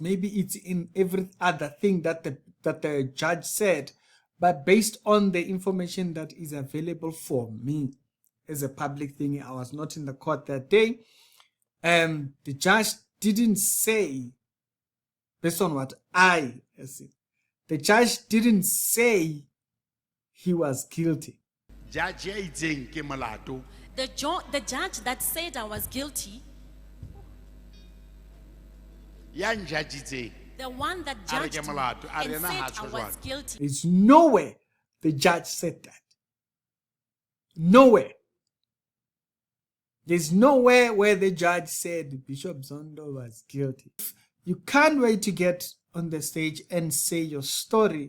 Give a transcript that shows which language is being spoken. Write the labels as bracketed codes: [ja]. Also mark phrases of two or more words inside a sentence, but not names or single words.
[en] Maybe it's in every other thing that the judge said, but based on the information that is available for me as a public thing, I was not in the court that day. The judge didn't say, based on what I see, the judge didn't say he was guilty. [st] Judge ya itseng ke molato. [en] The judge that said I was guilty, [st] Ya njajitseng. [en] the one that [st] A re [en] judged [st] ke [en] me [st] molato, a [en] and [st] re yena [en] said [st] ha [en] I [st] tjho [en] was [st] jwalo. [en] guilty. There's nowhere the judge said that. Nowhere. There's nowhere where the judge said Bishop Zondo was guilty. You can't wait to get on the stage and say your story.